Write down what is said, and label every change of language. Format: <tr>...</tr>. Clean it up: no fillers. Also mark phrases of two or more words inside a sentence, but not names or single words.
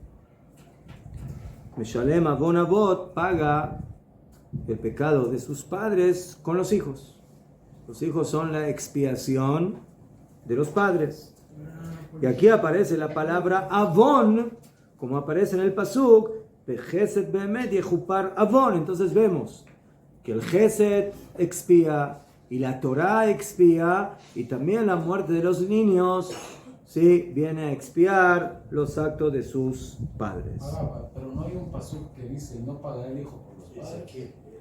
<he>משלם עון אבות</he> <es>paga el pecado de sus padres con los hijos. Los hijos son la expiación de los padres. Y aquí aparece la palabra Avon, como aparece en el pasuk,</es> <he>חסד באמת יכופר עון.</he> <es>Entonces vemos que el Chesed expía y la Torah expía, y también la muerte de los niños, sí, viene a expiar los actos de sus padres. Pero no hay un pasuk que dice no pagará el hijo por los padres.</es>